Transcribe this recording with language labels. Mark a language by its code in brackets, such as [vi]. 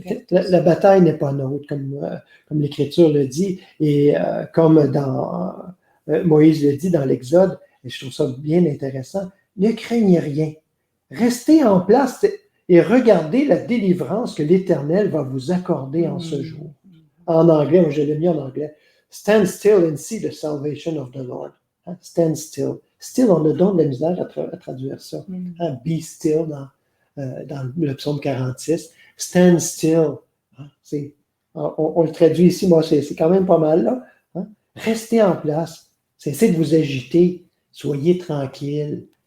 [fr] La bataille n'est pas nôtre, comme l'Écriture le dit, et comme dans Moïse le dit dans l'Exode, et je trouve ça bien intéressant, ne craignez rien. Restez en place et regardez la délivrance que l'Éternel va vous accorder en ce jour. En anglais, je l'ai mis en anglais. [en] Stand still and see the salvation of the Lord. Stand still. [fr] Still, on a donc de la misère à traduire ça. Be still dans le psaume 46. [en] Stand still. [fr] On le traduit ici, moi, c'est quand même pas mal, là. Restez en place. Cessez de vous agiter. Soyez tranquille.